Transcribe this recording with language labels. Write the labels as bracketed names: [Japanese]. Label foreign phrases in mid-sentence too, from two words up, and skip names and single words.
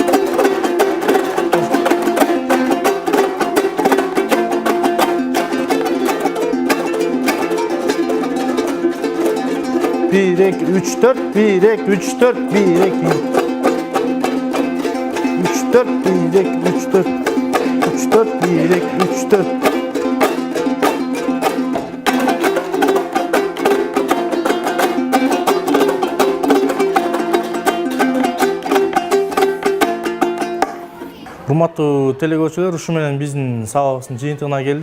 [Turkish] Bir, iki, üç, dört, bir, iki, üç, dört, bir, iki, üç, dört, bir, iki, üç, dört, üç, dört, bir, iki, üç, dört. [Kyrgyz] Урматтуу телекөрүүчүлөр, ушу менен биздин сабагыбыздын жыйынтыгына келдик.